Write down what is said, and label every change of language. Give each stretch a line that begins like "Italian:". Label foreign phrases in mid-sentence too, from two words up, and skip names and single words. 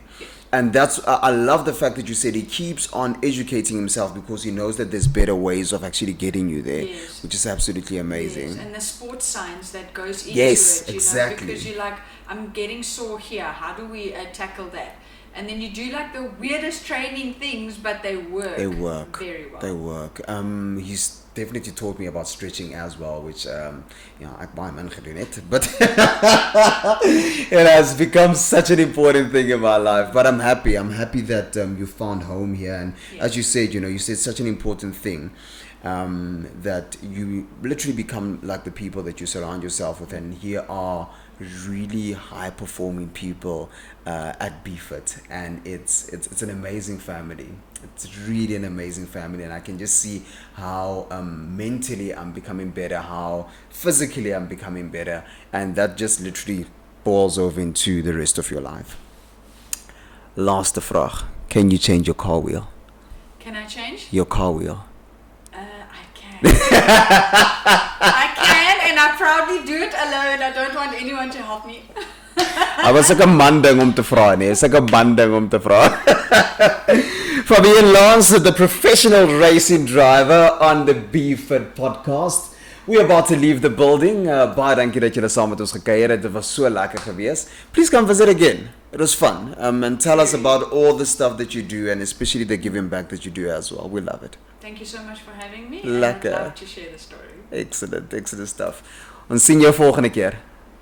English: And that's, I love the fact that you said he keeps on educating himself because he knows that there's better ways of actually getting you there, which is absolutely amazing. Yes. And the sports science that goes into it, exactly. Because you're like, I'm getting sore here. How do we tackle that? And then you do like the weirdest training things, but they work. They work very well. They work. He's definitely taught me about stretching as well, which
Afrikaans: ek baie min gedoen het,
English: but it has become such an important thing in my life. But I'm happy that you found home here, and as you said, you said such an important thing, that you literally become like the people that you surround yourself with, and here are really high performing people at BFIT, and it's an amazing family. It's really an amazing family, and I can just see how mentally I'm becoming better, how physically I'm becoming better, and that just literally boils over into the rest of your life.
Afrikaans: Laaste vraag,
English: can you change your car wheel? Can I change? Your car wheel. I can. I can, and I proudly do it alone. I don't want anyone to help me. I was like a man
Afrikaans: ding om te vra, nee.
English: It's like a man
Afrikaans: ding om te vra.
English: Fabienne Lanz, the professional racing driver on the BFIT Podcast. We're about to leave the building.
Afrikaans: Baie dankie dat julle saam met ons gekuier het. Dit was so lekker geweest.
English: Please come visit again. It was fun. And tell us about all the stuff that you do, and especially the giving back that you do as well. We love it. Thank you so much for having me. Lekker. I'd love to share the story. Excellent stuff.
Afrikaans: Ons sien jou volgende keer.